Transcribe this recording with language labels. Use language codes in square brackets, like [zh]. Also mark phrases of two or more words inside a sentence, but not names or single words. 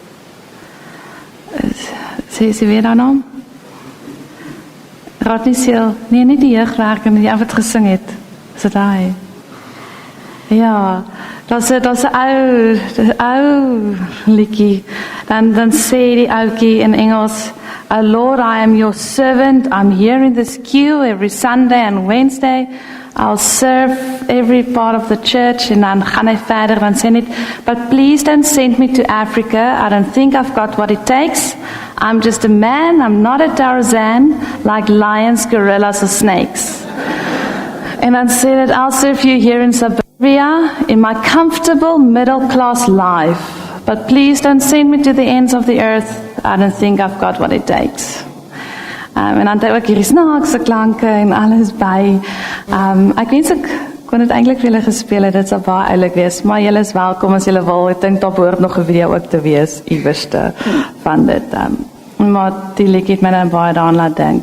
[af] Sê weer daar naam? Rodney Steele, nee, nie die jeugwerker, die wat gesing het. Is dit hy? Ja, dat is 'n ou liedjie. Dan sê die ouetjie in Engels, [en] "Oh Lord, I am your servant. I'm here in this queue every Sunday and Wednesday. I'll serve every part of the church." [af] En dan gaan hy verder, dan sê net, [en] "But please don't send me to Africa. I don't think I've got what it takes. I'm just a man. I'm not a Tarzan like lions, gorillas or snakes." [af] En dan sê dit, [en] "I'll serve you here in suburbia in my comfortable middle-class life. But please don't send me to the ends of the earth. I don't think I've got what it takes." [af] En dan het hy ook hierdie snaakse klanke en alles by. Ek wens ek kon dit eintlik vir julle gespeel het, dit sal baie oulik wees, maar julle is welkom as julle wil. Ek dink daar behoort nog 'n video ook te wees, iewerste van dit. Maar die liedjie het my nou baie daaraan laat dink.